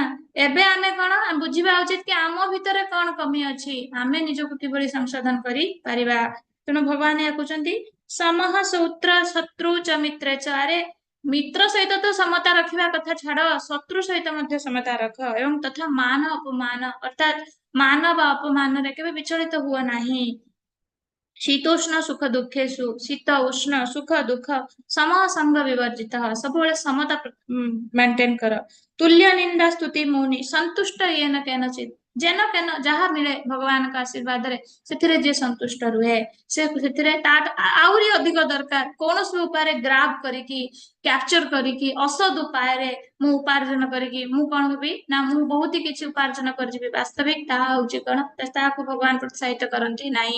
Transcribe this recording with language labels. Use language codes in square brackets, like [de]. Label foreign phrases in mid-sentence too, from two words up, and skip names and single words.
[or] ଏବେ ଆମେ କଣ ବୁଝିବା ଉଚିତ କି ଆମ ଭିତରେ କଣ କମି ଅଛି ଆମେ ନିଜକୁ କିଭଳି ସଂଶୋଧନ କରିପାରିବା। ତେଣୁ ଭଗବାନ ଏହା କହୁଛନ୍ତି [sa] ସମହ ସୂତ୍ର ଶତ୍ରୁ च ମିତ୍ରେ च। [or] ଆରେ ମିତ୍ର ସହିତ ତ ସମତା ରଖିବା କଥା ଛାଡ ଶତ୍ରୁ ସହିତ ମଧ୍ୟ ସମତା ରଖ ଏବଂ ତଥା ମାନ ଅପମାନ ଅର୍ଥାତ ମାନ ବା ଅପମାନରେ କେବେ ବିଚଳିତ ହୁଅ ନାହିଁ। [sa] शीतोष्ण सुख दुखेषु शीत उष्ण सुख दुख समः संग विवर्जित [or] ସବୁବେଳେ ସମତା ମେଣ୍ଟେନ କର। [sa] ତୁଲ୍ୟ ନିନ୍ଦା ସ୍ତୁତି ମୌନି ସନ୍ତୁଷ୍ଟ येन केनचित् ଯେନ କେନ [or] ଯାହା ମିଳେ ଭଗବାନଙ୍କ ଆଶୀର୍ବାଦରେ ସେଥିରେ ଯିଏ ସନ୍ତୁଷ୍ଟ ରୁହେ ସେ ସେଥିରେ ତା ଆହୁରି ଅଧିକ ଦରକାର କୌଣସି ଉପାୟରେ ଗ୍ରାବ କରିକି କ୍ୟାପଚର କରିକି ଅସଦ ଉପାୟରେ ମୁଁ ଉପାର୍ଜନ କରିକି ମୁଁ କଣ ହେବି ନା ମୁଁ ବହୁତ କିଛି ଉପାର୍ଜନ କରିଯିବି ବାସ୍ତବିକ ତାହା ହଉଛି କଣ ତାହାକୁ ଭଗବାନ ପ୍ରୋତ୍ସାହିତ କରନ୍ତି ନାହିଁ।